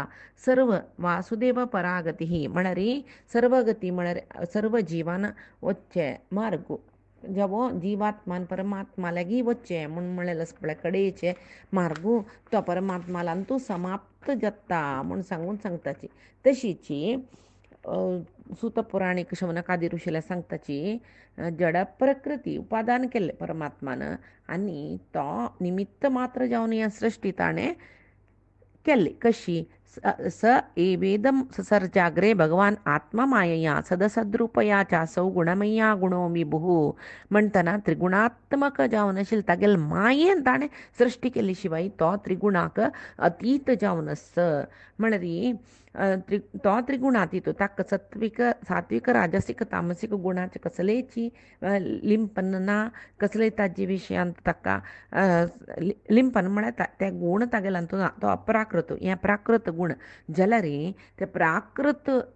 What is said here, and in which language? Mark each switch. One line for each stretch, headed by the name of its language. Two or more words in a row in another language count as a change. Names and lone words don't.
Konkani: सर्व वासुदेव परागती म्हळ्यार सर्व गती म्हळ्यार सर्व जिवान वच्चे मार्ग जेवो जिवात्मान परमात्मा लागीं वच्चे म्हूण म्हळेलें पळय कडेचे मार्गू तो परमात्मालांतू समाप्त जाता म्हूण सांगून सांगताची. तशीची सुत पुराणीक शौनकादी ऋषीला सांगताची जड प्रकृती उपादान केल्ले परमात्मान आनी तो निमित्त मात्र जावन ह्या सृश्टी ताणें केल्ली.
Sanskrit: कशी स एवेदं ससर्जाग्रे भगवान आत्मा मायया सदसद्रूपया चासौ गुणमय्या गुणो विभुः म्हणताना
Konkani: त्रिगुणात्मक जावन आशिल्लो तागेल मायेन ताणें सृश्टी केली शिवाय तो त्रिगुणाक अतीत जावन आस म्हणरी तो त्रिगुणातीत ताका सात्विक राजसीक तामसीक गुणाचे कसलेची लिंपन ना कसले ताजे विशयांत ताका लिंपन म्हळ्यार ते गूण तागेल्यांतून तो अप्राकृत हे प्राकृत गुण जाल्यार ते प्राकृत